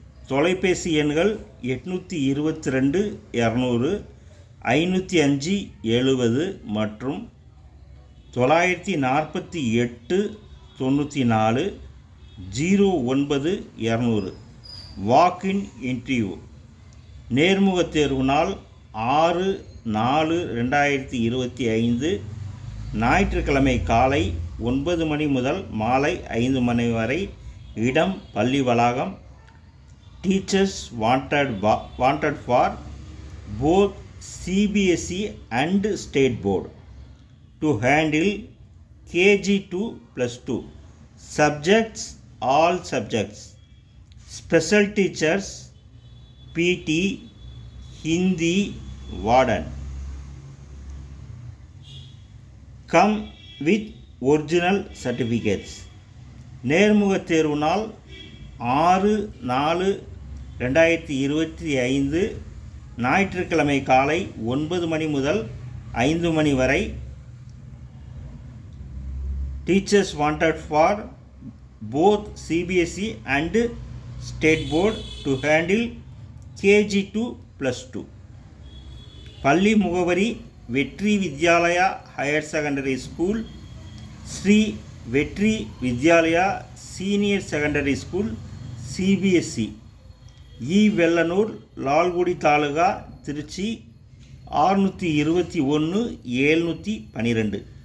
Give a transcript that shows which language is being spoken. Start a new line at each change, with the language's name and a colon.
Tamil: தொலைபேசி எண்கள் 822 200 505 70 மற்றும் 948 94 09 200.
English: Walk in interview.
Tamil: நேர்முகத் தேர்வு நாள் 6/4/2025, ஞாயிற்றுக்கிழமை காலை 9 மணி முதல் மாலை 5 மணி வரை. இடம் பள்ளி வளாகம்.
English: Teachers wanted for both CBSE and State Board to handle KG2+2 subjects, all subjects. Special teachers, PT, Hindi, Warden. Come with original certificates.
Tamil: நேர்முகத் தேர்வு நாள் 6/4/2025, ஞாயிற்றுக்கிழமை காலை 9 மணி முதல் 5 மணி வரை.
English: Teachers wanted for both CBSE and State Board to handle KG2+2.
Tamil: பள்ளி முகவரி வெற்றி Vidyalaya higher secondary school, Sri வெற்றி Vidyalaya senior secondary school CBSE, Vellanur, Lalgudi taluka, Trichy 621 712.